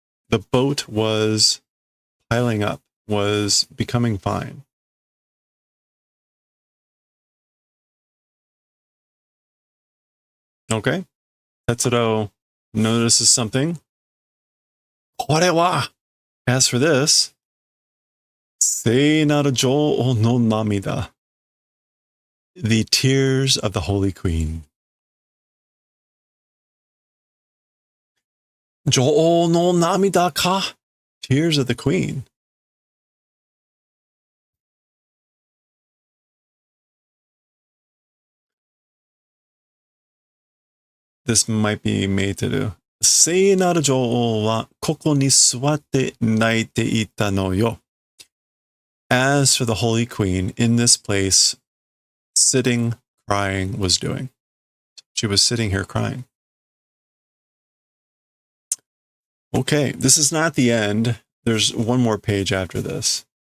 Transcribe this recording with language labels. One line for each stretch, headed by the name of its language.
English: The boat was piling up, was becoming fine. Okay. Tetsuro notices something.
Japanese: これは!
English: As for this,
Japanese: 聖なる女王の涙.
English: The tears of the Holy Queen.
Japanese: 女王の涙か?
English: Tears of the Queen. This might be made to do.
Japanese: 聖なる女王はここに座って泣いていたのよ.
English: As for the Holy Queen, in this place, sitting, crying, was doing. She was sitting here crying. Okay, this is not the end. There's one more page after this.